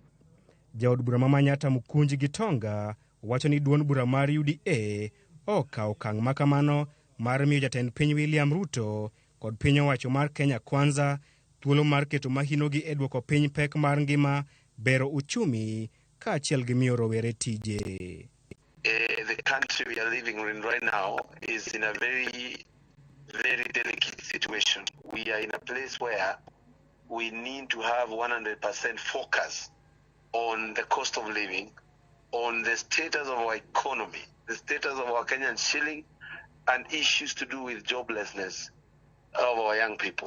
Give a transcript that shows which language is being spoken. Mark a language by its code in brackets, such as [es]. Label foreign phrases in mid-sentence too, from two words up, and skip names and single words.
[luo] Jaod bura ma Manyata Mukunji Gitonga wacho ni duond bura mar UDA okawo okang' makamano mar miyo jatend piny William Ruto kod piny owacho mar Kenya Kwanza thuolo mar keto mahinogi e dwoko piny pek mar ngima, bero uchumi kaachiel gi miyo rowere tije. [en] The country we are living in right now is in a very, very delicate situation. We are in a place where we need to have 100% focus on the cost of living, on the status of our economy, the status of our Kenyan shilling, and issues to do with joblessness of our young people.